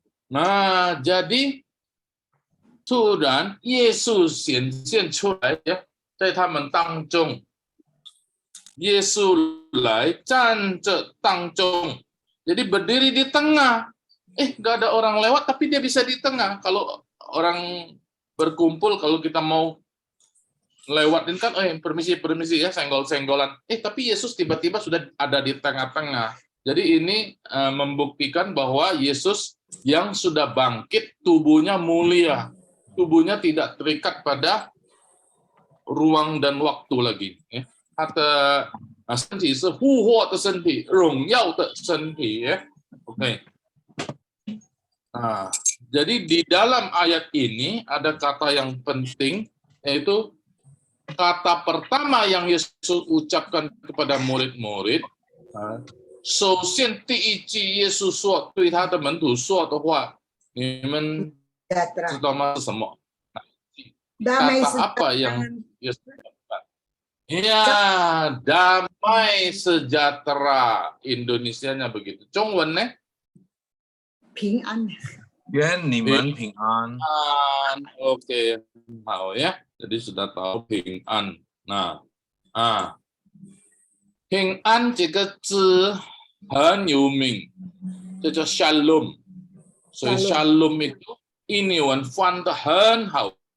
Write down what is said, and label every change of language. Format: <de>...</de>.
<id>Nah, jadi</id> <zh>突然耶稣显现出来呀，在他们当中，耶稣来站着当中，</zh> <id>jadi berdiri di tengah. Nggak ada orang lewat, tapi dia bisa di tengah. Kalau orang berkumpul, kalau kita mau lewatin kan, permisi ya, senggol-senggolan. Tapi Yesus tiba-tiba sudah ada di tengah-tengah. Jadi ini membuktikan bahwa Yesus yang sudah bangkit, tubuhnya mulia. Tubuhnya tidak terikat pada ruang dan waktu lagi. Kata</id> <zh>身体是复活的身体，荣耀的身体。</zh> <id>Oke. Nah, jadi di dalam ayat ini ada kata yang penting, yaitu kata pertama yang Yesus ucapkan kepada murid-murid.</id> <zh>首先第一句耶稣说对他的门徒说的话，你们知道吗？是什么？</zh> <id>kata apa yang Yesus ucapkan? Ya, damai sejahtera. Indonesianya begitu.</id> <zh>Zhongwen ne? 平安。愿你们平安。</zh> <id>Oke, mau ya. Jadi sudah tahu 平安。</id> <zh>那平安这个字很有名，这叫 shalom。所以 shalom itu 英文翻得很好。</zh>